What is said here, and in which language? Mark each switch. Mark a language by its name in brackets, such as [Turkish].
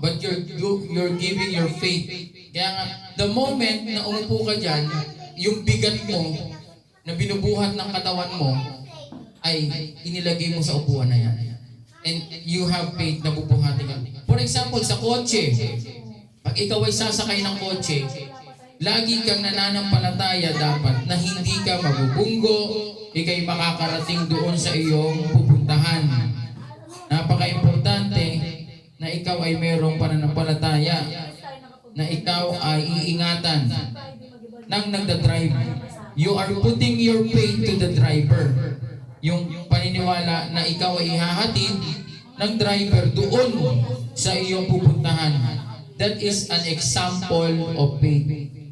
[English] But you're giving your faith. [Filipino] Kaya nga, [English] the moment [Filipino] na umupo ka dyan, yung bigat mo na binubuhat ng katawan mo ay inilagay mo sa upuan na yan. [English] And you have faith [Filipino] na bubuhatin ka. [English] For example, [Filipino] sa kotse, pag ikaw ay sasakay ng kotse, lagi kang nananampalataya dapat na hindi ka mabubunggo, ikay makakarating doon sa iyong pupuntahan. Napaka-importante na ikaw ay mayroong pananampalataya, na ikaw ay iingatan ng nagdadrive. [English] You are putting your faith to the driver. [Filipino] Yung paniniwala na ikaw ay ihahatid ng driver doon sa iyong pupuntahan. [English] That is an example of faith.